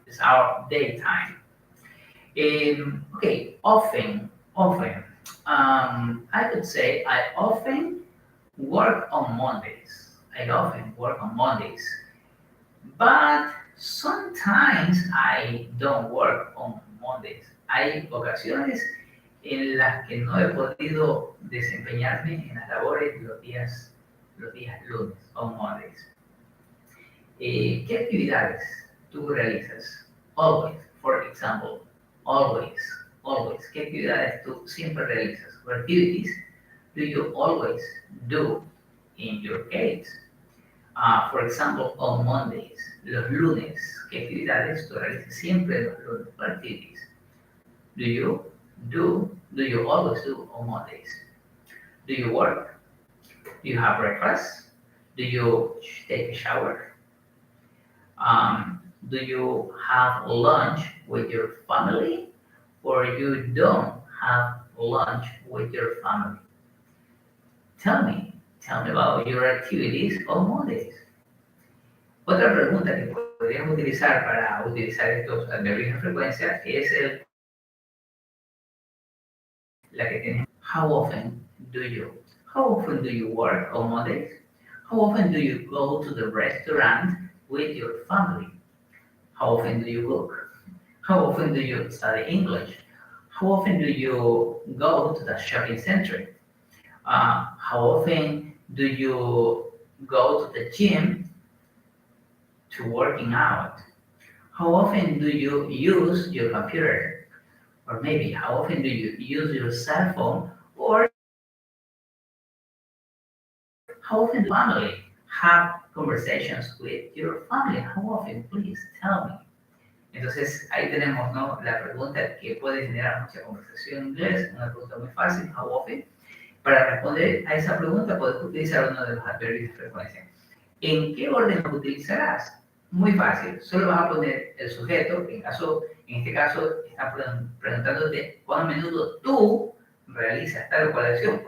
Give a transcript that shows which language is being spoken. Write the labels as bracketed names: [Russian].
[English] It's our daytime. Okay, often. I could say I often work on Mondays. I often work on Mondays. But sometimes I don't work on Mondays. [Spanish] Hay ocasiones en las que no he podido desempeñarme en las labores los días lunes, [English] on Mondays. [Spanish] ¿Qué actividades tú realizas? [English] Always, for example, always, always. [Spanish] ¿Qué actividades tú siempre realizas? [English] What activities do you always do in your case? For example, on Mondays, [Spanish] los lunes, ¿qué actividades tú realizas siempre los lunes? [English] What activities do you always do on Mondays? Do you work? Do you have breakfast? Do you take a shower? Do you have lunch with your family? Or you don't have lunch with your family? Tell me about your activities on Mondays. [Spanish] Otra pregunta que podríamos utilizar para utilizar estos adverbios de frecuencia es la que tiene [English] how often do you work on Mondays? How often do you go to the restaurant with your family? How often do you cook? How often do you study English? How often do you go to the shopping center? How often do you go to the gym to working out? How often do you use your computer? Or maybe how often do you use your cell phone? Or how often do family have conversations with your family? How often? Please tell me. [Spanish] Entonces ahí tenemos, ¿no?, la pregunta que puede generar mucha conversación en inglés, una pregunta muy fácil, [English] how often. [Spanish] Para responder a esa pregunta puedes utilizar uno de los adverbios de frecuencia. ¿En qué orden lo utilizarás? Muy fácil, solo vas a poner el sujeto, en este caso están preguntándote cuán a menudo tú realizas tal o cual acción.